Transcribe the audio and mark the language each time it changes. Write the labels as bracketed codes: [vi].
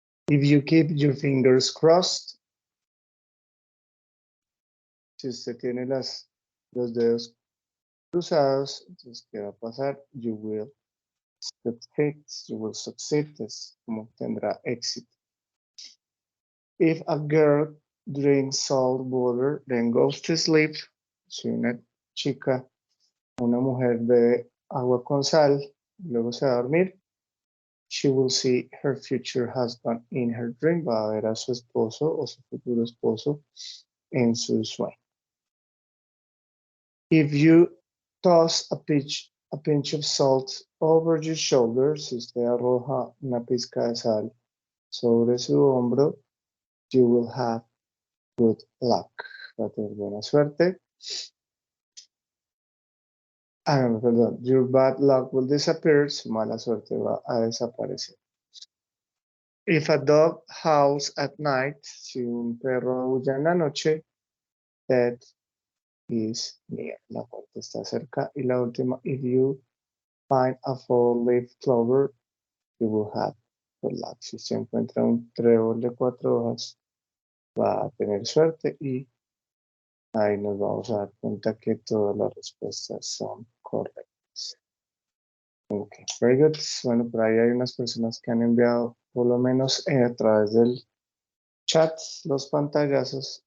[es] If you keep your fingers crossed, si usted tiene los dedos cruzados, entonces, ¿qué va a pasar? [en] You will succeed, es como tendrá éxito. If a girl drink salt water, then goes to sleep. [es] Si una chica, una mujer bebe agua con sal, luego se va a dormir, she will see her future husband in her dream. Va a ver a su esposo o su futuro esposo en su sueño. If you toss a pinch of salt over your shoulder, [en] si usted arroja una pizca de sal sobre su hombro, [es] you will have good luck. Va a tener buena suerte. Perdón. [en] Your bad luck will disappear. [es] Su mala suerte va a desaparecer. If a dog howls at night, si un perro aúlla en la noche, that is near. La muerte está cerca. [en] Y la última, if you find a four-leaf clover, you will have good luck. [es] Si se encuentra un trébol de 4 hojas, va a tener suerte. Y ahí nos vamos a dar cuenta que todas las respuestas son correctas. Ok, very good. Bueno, por ahí hay unas personas que han enviado, por lo menos a través del chat, los pantallazos.